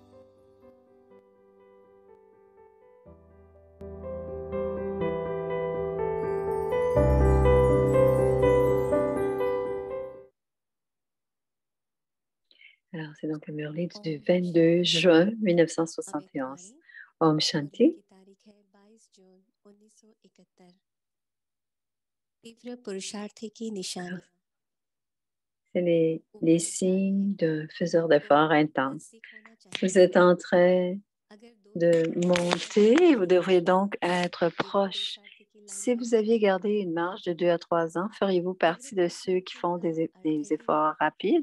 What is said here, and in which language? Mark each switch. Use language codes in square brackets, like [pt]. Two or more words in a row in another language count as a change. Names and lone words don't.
[fr] Alors, c'est donc le Murli du 22 juin 1971. [hi] ओम शान्ति. की तारीख है 22 जून 1971। तीव्र पुरुषार्थ की निशानी। [fr] C'est les signes d'un faiseur d'efforts intense. Vous êtes en train de monter, vous devriez donc être proche. Si vous aviez gardé une marche de 2 à 3 ans, feriez-vous partie de ceux qui font des efforts rapides?